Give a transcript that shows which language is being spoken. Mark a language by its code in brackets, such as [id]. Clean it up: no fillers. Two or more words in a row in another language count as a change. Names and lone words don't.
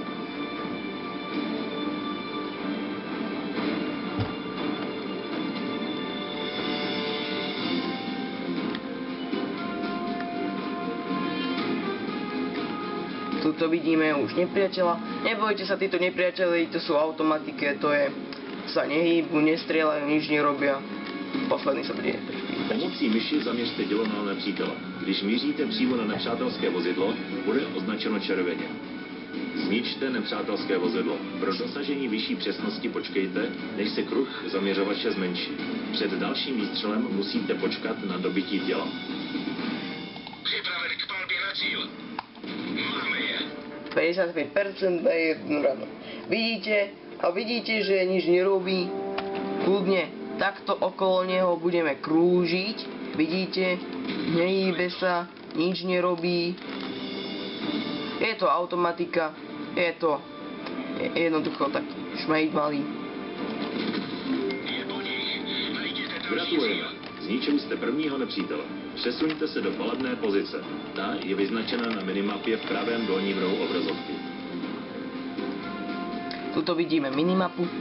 [sk] Tuto vidíme už nepriateľa. Nebojte sa, títo nepriateľi, to sú automatiky, to je, sa nehýbu, nestrieľajú, nič nerobia. Posledný sa bude. [cs] Pomocí myši zaměřte dělo na nepřítele. Když míříte přímo na nepřátelské vozidlo, bude označeno červeně. Zničte nepřátelské vozidlo. Pro dosažení vyšší přesnosti počkejte, než se kruh zaměřovače zmenší. Před dalším výstřelem musíte počkat na dobytí děla. Připraven k palbě na cíl. Máme je. [sk] 55% na jednu ranu. Vidíte, že nič nerobí. Kľudne takto okolo neho budeme krúžiť. Vidíte, nehýbe sa, nič nerobí. Je to automatika, je to jednoducho taký šmejd malý. [cs] Gratulujeme. Zničili jste prvního nepřítele. Přesuňte se do palebné pozice. Ta je vyznačena na minimapě v pravém dolním rohu obrazovky. [sk] Tuto vidíme minimapu.